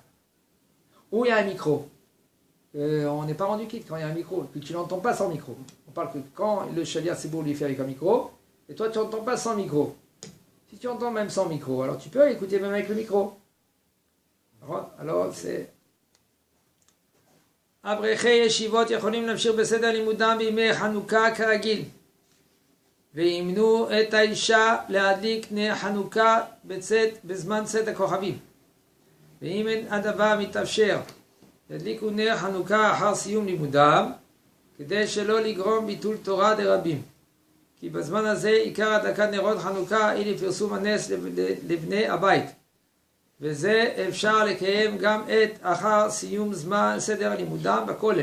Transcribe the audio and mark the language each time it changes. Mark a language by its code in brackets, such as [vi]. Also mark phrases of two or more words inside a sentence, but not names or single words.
[fr] Ou il y a un micro. On n'est pas rendu quitte quand il y a un micro. Puis tu n'entends pas sans micro. On parle que quand le Shaliach c'est beau lui fait avec un micro, et toi tu n'entends pas sans micro. Si tu entends même sans micro, alors tu peux écouter même avec le micro. Alors c'est... [he] אברכי ישיבות יכולים להמשיך בסדר לימודם בימי חנוכה כרגיל וימנו את האישה להדליק נר חנוכה בזמן צאת הכוכבים ואם אין הדבר מתאפשר ידליקו נר חנוכה אחר סיום לימודם כדי שלא לגרום ביטול תורה דרבים כי בזמן הזה עיקר הדלקת נרות חנוכה היא לפרסום הנס לבני הבית וזה אפשר לקיים גם את אחר סיום זמן סדר לימודם בכולל.